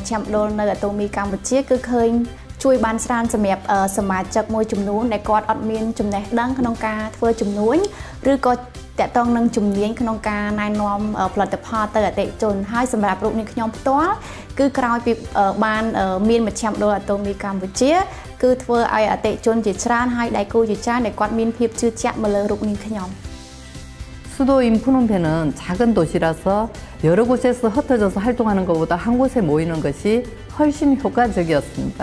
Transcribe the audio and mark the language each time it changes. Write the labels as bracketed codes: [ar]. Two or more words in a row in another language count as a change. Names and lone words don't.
[km] ជ្ឈមណ្ឌលនៅអាតូមីកម្ពុជាគឺឃើញជួយបានច្រើនសម្រាប់សមាជិកមួយចំនួនដែលគាត់អត់មានចំណេះដឹងក្នុងការធ្វើជំនួញឬក៏តាក់ទងនឹងជំនាញក្នុងការណែនាំផលិតផលទៅអតិថិជនហើយសម្រាប់រូបនាងខ្ញុំផ្ទាល់គឺក្រោយពីបានមានមជ្ឈមណ្ឌលអាតូមីកម្ពុជាគឺធ្វើឲ្យអតិថិជនជាច្រើនហើយដៃគូជាច្រើនដែលគាត់មានភាពជឿជាក់មកលើរូបនាងខ្ញុំ [ko] 수도인 푸놈펜은 작은 도시라서 여러 곳에서 흩어져서 활동하는 것보다 한 곳에 모이는 것이 훨씬 효과적이었습니다.